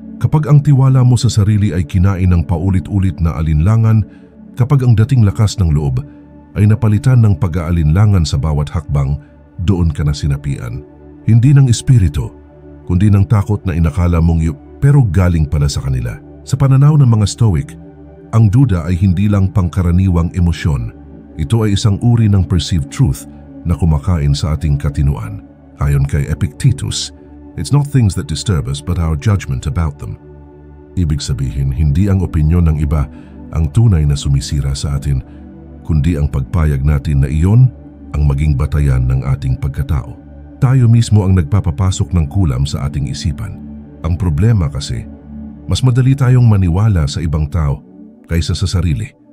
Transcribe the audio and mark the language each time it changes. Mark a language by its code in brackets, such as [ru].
[tl] Kapag ang tiwala mo sa sarili ay kinain ng paulit-ulit na alinlangan, kapag ang dating lakas ng loob ay napalitan ng pag-aalinlangan sa bawat hakbang, doon ka na sinapian. Hindi ng espiritu, kundi ng takot na inakala mong pero galing pala sa kanila. Sa pananaw ng mga Stoic, ang duda ay hindi lang pangkaraniwang emosyon. Ito ay isang uri ng [en] perceived truth [tl] na kumakain sa ating katinuan. Ayon kay Epictetus, [en] it's not things that disturb us but our judgment about them. [tl] Ibig sabihin, hindi ang opinyon ng iba ang tunay na sumisira sa atin, kundi ang pagpayag natin na iyon ang maging batayan ng ating pagkatao. Tayo mismo ang nagpapapasok ng kulam sa ating isipan. Ang problema kasi, mas madali tayong maniwala sa ibang tao kaysa sa sarili.